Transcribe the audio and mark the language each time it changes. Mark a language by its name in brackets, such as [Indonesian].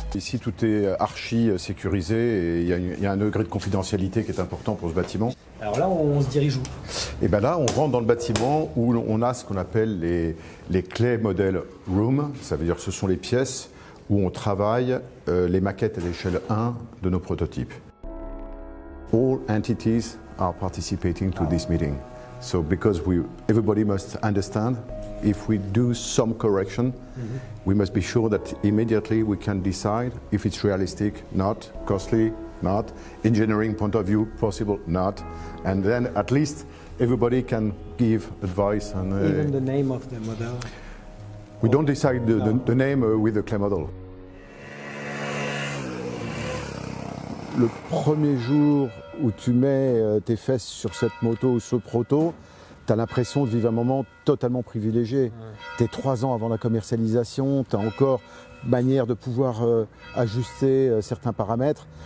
[French] Ici, tout est archi sécurisé et il y a un degré de confidentialité qui est important pour ce bâtiment. Alors là, on se dirige où? Et bien là, on rentre dans le bâtiment où on a ce qu'on appelle les Clay Model Room, ça veut dire que ce sont les pièces où on travaille les maquettes à l'échelle 1 de nos prototypes. [English] All entities are participating to this meeting. So because everybody must understand, if we do some correction, we must be sure that immediately we can decide if it's realistic, not, costly, not, engineering point of view, possible, not, and then at least everybody can give advice. And, even the name of the model? We don't decide the name with the Clay model. [French] Le premier jour où tu mets tes fesses sur cette moto ou ce proto, tu as l'impression de vivre un moment totalement privilégié. Tu es 3 ans avant la commercialisation, tu as encore manière de pouvoir ajuster certains paramètres.